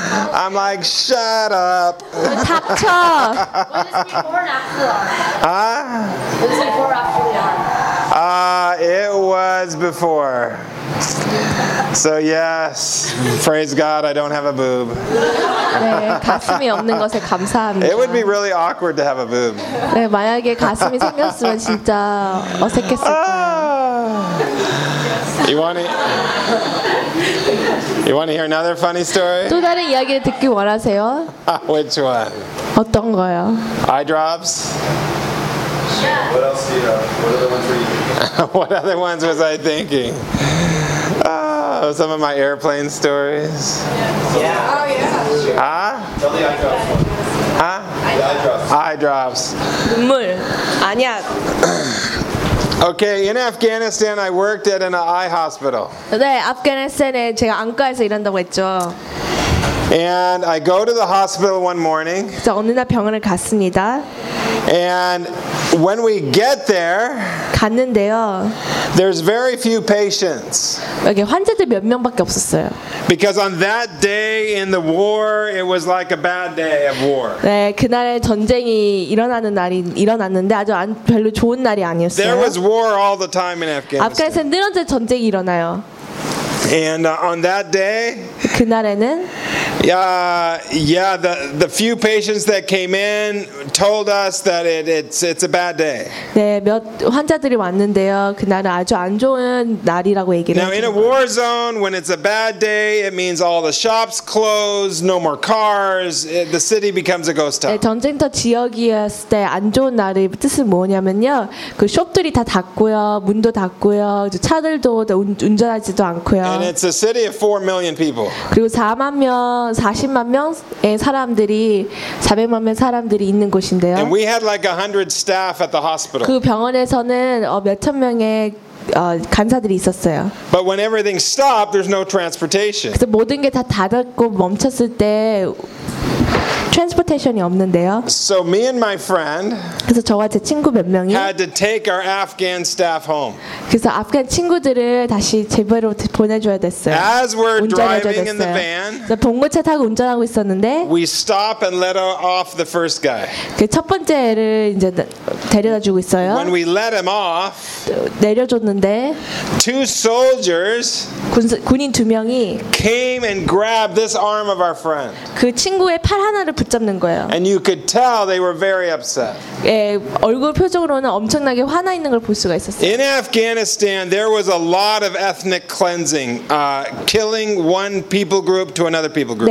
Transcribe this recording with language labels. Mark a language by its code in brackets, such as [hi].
[en] I'm like shut up. [ko] 탁 쳐. [en] What is before and after? 아? What is before and after? It was before. So yes, praise God, I don't have a boob. [ko] 네, 가슴이 없는 것에 감사합니다. [en] It would be really awkward to have a boob. [ko] 네, 만약에 가슴이 생겼으면 진짜 어색했을까요? [en] You want to hear another funny story? [ko] 또 다른 이야기를 듣기 원하세요? [en] Which one? [ko] 어떤 거요? [en] Eye drops. Yeah. What else do you have? What other ones were you thinking? What other ones was I thinking? Oh, some of my airplane stories. Yeah. Oh, yeah. Huh? Tell the eye drops. Huh? Eye drops. Eye drops. [ko] 눈물. 아니야. [en] Okay, in Afghanistan, I worked at an eye hospital. [ko] 네, 아프가니스탄에 제가 안과에서 일한다고 했죠. [en] And I go to the hospital one morning. [ko] 어느 날 병원을 갔습니다. [en] And when we get there, [ko] 갔는데요. [en] There's very few patients. [ko] 여기 환자들 몇 명밖에 없었어요. [en] Because on that day in the war, it was like a bad day of war. [ko] 네, 그날에 전쟁이 일어나는 날이 일어났는데 아주 안, 별로 좋은 날이 아니었어요. [en] There was war all the time in Afghanistan. [ko] 아프가니스탄 늘 언제 전쟁이 일어나요. [en] And on that day, [ko] 그날에는 [en] the few patients that came in told us that it's a bad day. [ko] 네, 몇 환자들이 왔는데요. 그날은 아주 안 좋은 날이라고 얘기를 [en] Now in a war zone, when it's a bad day, it means all the shops close, no more cars, the city becomes a ghost town. [ko] 네, 전쟁터 지역이었을 때 안 좋은 날의 뜻은 뭐냐면요. 그 숍들이 다 닫고요. 문도 닫고요. 차들도 운전하지도 않고요. [en] And it's a city of 4 million people. [ko] 그리고 4만 명 40만 명의 사람들이 400만 명 사람들이 있는 곳인데요. [en] And we had like 100 staff at the hospital. [ko] 그 병원에서는 몇천 명의 간사들이 있었어요. [en] But when everything stopped, there's no transportation. [ko] 그 모든 게 다 닫았고 멈췄을 때 트랜스포테이션이 없는데요. [en] So me and my friend [ko] 그래서 저와 제 친구 몇 명이 [en] had to take our Afghan staff home. [ko] 그래서 아프간 친구들을 다시 집으로 보내줘야 됐어요. [en] As we're driving in the van, [ko] 봉고차 타고 운전하고 있었는데 [en] we stop and let off the first guy. [ko] 그 첫 번째를 이제 데려다 주고 있어요. [en] When we let him off, [ko] 내려줬는데 [en] two soldiers [ko] 군인 두 명이 [en] came and grabbed this arm of our friend. [ko] 그 친구의 팔 하나를 붙잡는 거예요. [en] And you could tell they were very upset. [ko] 예, 얼굴 표정으로는 엄청나게 화나 있는 걸 볼 수가 있었어요. [en] In Afghanistan, there was a lot of ethnic cleansing, killing one people group to another people group.